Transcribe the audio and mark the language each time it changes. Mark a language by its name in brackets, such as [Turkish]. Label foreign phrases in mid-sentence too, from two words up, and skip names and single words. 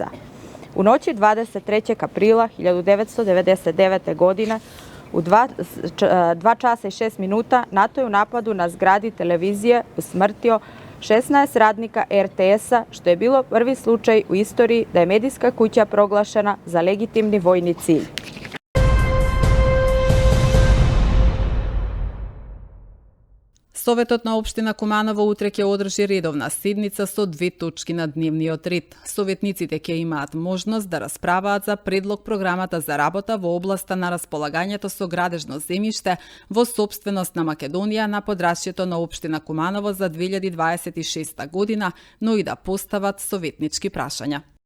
[Serbian] U noći 23. aprila 1999. godine u 2 časa i 6 minuta NATO je u napadu na zgradi televizije usmrtio 16 radnika RTS-a, što je bilo prvi slučaj u istoriji da je medijska kuća proglašena za legitimni vojni cilj. [Macedonian] Советот на општина Куманово утре ќе одржи редовна седница со 2 точки на дневниот ред. Советниците ќе имаат можност да расправаат за предлог програмата за работа во областа на располагањето со градежно земјиште во сопственост на Македонија на подрачјето на општина Куманово за 2026 година, но и да постават советнички прашања.